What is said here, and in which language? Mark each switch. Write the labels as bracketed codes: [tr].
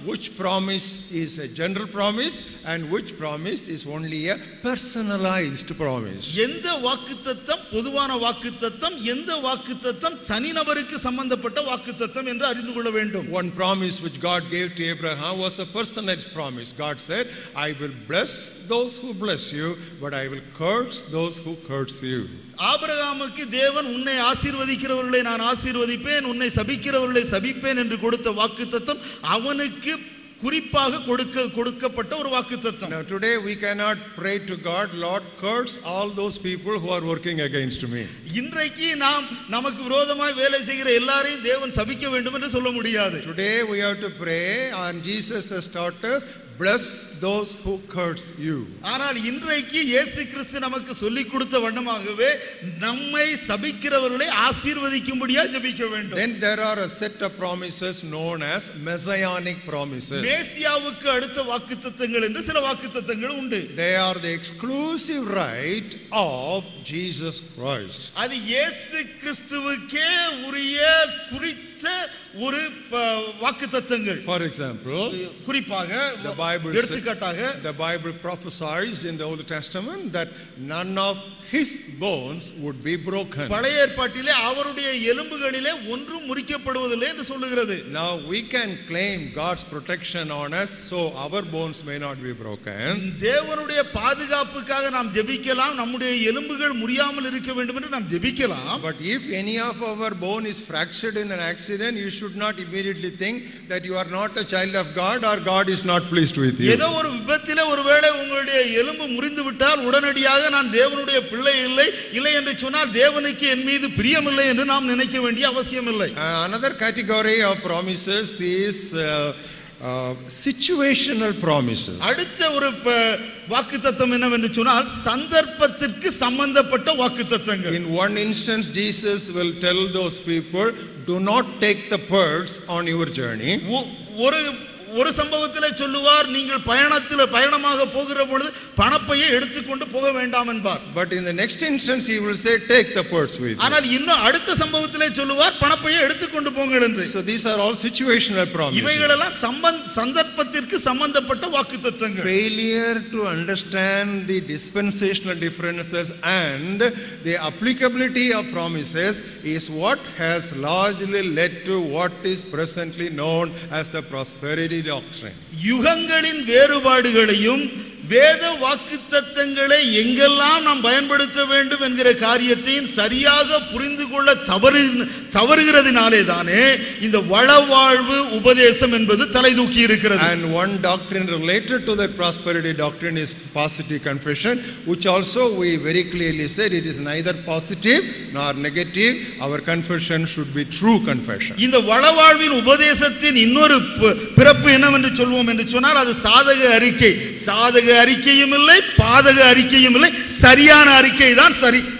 [en] Which promise is a general promise and which promise is only a personalized promise. [ta] எந்த வாக்குத்தத்தம் பொதுவான வாக்குத்தத்தம், எந்த வாக்குத்தத்தம் தனிநபருக்கு சம்பந்தப்பட்ட வாக்குத்தத்தம் என்று அறிந்து கொள்ள வேண்டும். [en] One promise which God gave to Abraham was a personalized promise. God said, I will bless those who bless you, but I will curse those who curse you. [ta] ஆபிரகாமுக்கு தேவன் உன்னை ஆசீர்வதிக்கிறவர்களை நான் ஆசீர்வதிப்பேன், உன்னை சபிக்கிறவர்களை சபிப்பேன் என்று கொடுத்த வாக்குத்தத்தம் அவனுக்கு குறிப்பாக கொடுக்கப்பட்ட ஒரு வாக்குத்தத்தம். [en] Now today we cannot pray to God, Lord, curse all those people who are working against me. [ta] இன்றைக்கு நாம் நமக்கு விரோதமாய் வேலை செய்கிற எல்லாரையும் தேவன் சபிக்க வேண்டும் என்று சொல்ல முடியாது. [en] Today we have to pray, and Jesus has taught us, bless those who curse you. [ta] ஆனால் இன்றைக்கு இயேசு கிறிஸ்து நமக்கு சொல்லிக் கொடுத்த வண்ணமாகவே நம்மை சபிக்கிறவர்களை ஆசீர்வதிக்கும்படியா ஜெபிக்க வேண்டும். [en] Then there are a set of promises known as messianic promises. [ta] மேசியாவுக்கு அடுத்த வாக்குத்தத்தங்கள் என்று சில வாக்குத்தத்தங்கள் உண்டு. [en] They are the exclusive right of Jesus Christ. [ta] அது இயேசு கிறிஸ்துவுக்கே உரிய குறித்த ஒரு வாக்குத்தத்தங்கள். [en] For example, [ta] குறிப்பாக [en] the Bible [ta] எடுத்துக்காட்டாக [en] the Bible prophesies in the Old Testament that none of his bones would be broken. [ta] பழைய ஏற்பாட்டிலே அவருடைய எலும்புகளிலே ஒன்றும் முறிக்கப்படுவதில்லை என்று சொல்லுகிறது. [en] Now we can claim God's protection on us so our bones may not be broken. [ta] தேவனுடைய பாதுகாப்புக்காக நாம் ஜெபிக்கலாம், நம்முடைய எலும்புகள் முறியாமல் இருக்க வேண்டும் என்று நாம் ஜெபிக்கலாம். [en] But if any of our bone is fractured in an accident, you should not immediately think that you are not a child of God or God is not pleased with you. [ta] ஏதோ ஒரு விபத்திலே ஒருவேளை உங்களுடைய எலும்பு முறிந்து விட்டால் உடனடியாக நான் தேவனுடைய பிள்ளை இல்லை என்று சொன்னால் தேவனுக்கு என் மீது பிரியமில்லை என்று நாம் நினைக்க வேண்டிய அவசியம் இல்லை. [en] Another category of promises is situational promises. [ta] அடுத்த ஒரு வாக்குத்தத்தம் என்னவென்று சொன்னால் சந்தர்ப்பத்திற்கு சம்பந்தப்பட்ட வாக்குத்தத்தங்கள். [en] In one instance, Jesus will tell those people, do not take the purse on your journey. [ta] ஒரு சம்பவத்திலே சொல்லுவார், நீங்கள் பயணமாக போகிற பொழுது பணப்பையை எடுத்துக்கொண்டு போக வேண்டாம் என்பார். [en] But in the next instance he will say, take the purse with you. [ta] ஆனால் இன்னும் அடுத்த சம்பவத்திலே சொல்லுவார், பணப்பையை எடுத்துக்கொண்டு போங்கள் என்று. [en] So these are all situational promises. [ta] இவைகளெல்லாம் சந்தர்ப்பத்திற்கு சம்பந்தப்பட்ட வாக்குத்தத்தங்கள். [en] Failure to understand the dispensational differences and the applicability of promises is what has largely led to what is presently known as the prosperity doctrine. [ta] யுகங்களின் வேறுபாடுகளையும் வேத வாக்குத்தத்தங்களை எங்கெல்லாம் நாம் பயன்படுத்த வேண்டும் என்கிற காரியத்தையும் சரியாக புரிந்து கொள்ள தவறுகிறதினாலே தானே இந்த வளவாழ்வு உபதேசம் என்பது தலை தூக்கி இருக்கிறது. [en] And one doctrine related to that prosperity doctrine is positive confession, which also we very clearly said it is neither positive nor negative. Our confession should be true confession. [ta] இந்த வளவாழ்வின் உபதேசத்தின் இன்னொரு பிறப்பு என்னவென்று சொல்வோம் என்று சொன்னால் அது சாதக அறிக்கை. சாதக அறிக்கையும் இல்லை, பாதக அறிக்கையும் இல்லை, சரியான அறிக்கை தான் சரி.